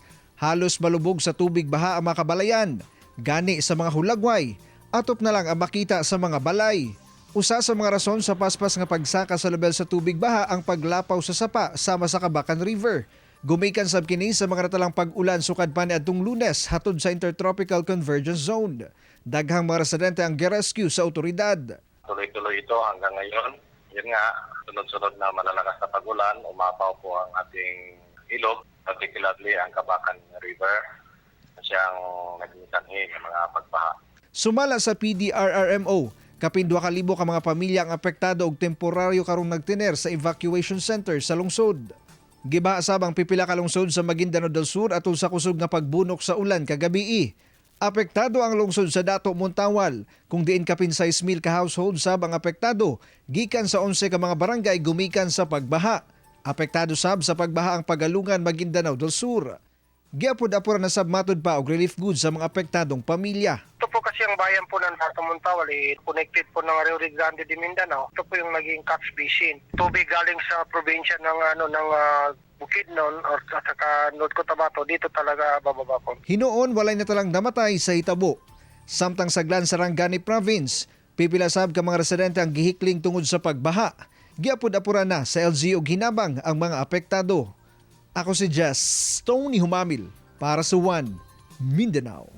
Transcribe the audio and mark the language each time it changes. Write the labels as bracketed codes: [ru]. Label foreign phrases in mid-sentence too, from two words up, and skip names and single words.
[ceb] Halos malubog sa tubig baha ang mga kabalayan. Gani sa mga hulagway, atop na lang ang makita sa mga balay. Usa sa mga rason sa paspas nga pagsaka sa level sa tubig baha ang paglapaw sa sapa sama sa Kabakan River. Gumikan sab kini sa mga natalang pag-ulan sukad pa niadtong Lunes hatod sa Intertropical Convergence Zone. Daghang mga residente ang girescue sa otoridad. [tl] Tuloy-tuloy ito hanggang ngayon. Yun nga, sunod-sunod na malalakas na pag-ulan, umapaw po ang ating ilog, particularly ang Kabakan River, siyang naging sanhi ng mga pagbaha. [ceb] Sumala sa PDRRMO, kapin 2,000 ka mga pamilya ang apektado og temporaryo karong nagtiner sa [en] evacuation center [ceb] sa lungsod. Gibaha sab ang pipila ka lungsod sa Maguindanao del Sur atol sa kusog nga pagbunok sa ulan kagabi. Apektado ang lungsod sa Dato Montawal, kung diin kapin 6,000 ka household sab ang apektado, gikan sa 11 ka mga barangay gumikan sa pagbaha. Apektado sab sa pagbaha ang Pagalungan, Maguindanao del Sur. Giapod-apura na sab matud pa og relief goods sa mga apektadong pamilya. [tl] Ito po kasi ang bayan po ng Dato Montawal, connected po ng Rio Grande de Mindanao. Ito po yung naging catch basin. Tubig galing sa probinsya ng Bukidnon or at saka North Cotabato, dito talaga bababa po. [ceb] Hinoon walay natalang namatay sa hitabo. Samtang saglan sa Rangani Province, pipila sab ka mga residente ang gihikling tungod sa pagbaha. Giapod-apura na sa LGU ginabang ang mga apektado. Ako si Jess Tony Humamil para sa One Mindanao.